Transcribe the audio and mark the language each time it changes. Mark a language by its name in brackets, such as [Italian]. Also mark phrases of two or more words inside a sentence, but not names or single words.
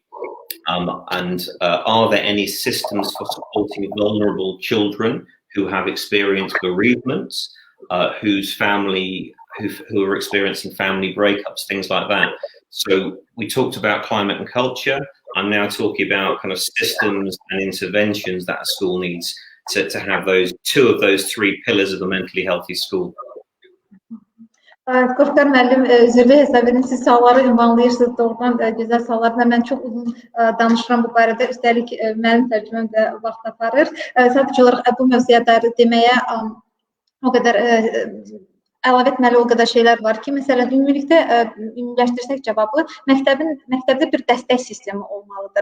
[English] And are there any systems for supporting vulnerable children who have experienced bereavements, who are experiencing family breakups, things like that? So we talked about climate and culture. I'm now talking about kind of systems and interventions that a school needs to have two of those three pillars of a mentally healthy school. [Azerbaijani] Qoşqar müəllim, zirvə hesab edin, siz sualları ünvanlayırsınız, doğrudan gözəl suallar və mən çox uzun danışıram bu barədə, üstəlik mənim tərcüməm də vaxt aparır. Sadəcə olaraq bu mövzuya dair deməyə o qədər əlavə etməli o qədər şeylər var ki, məsələn, ümumilikdə ümumiləşdirsək cavabı, məktəbdə bir dəstək sistemi olmalıdır.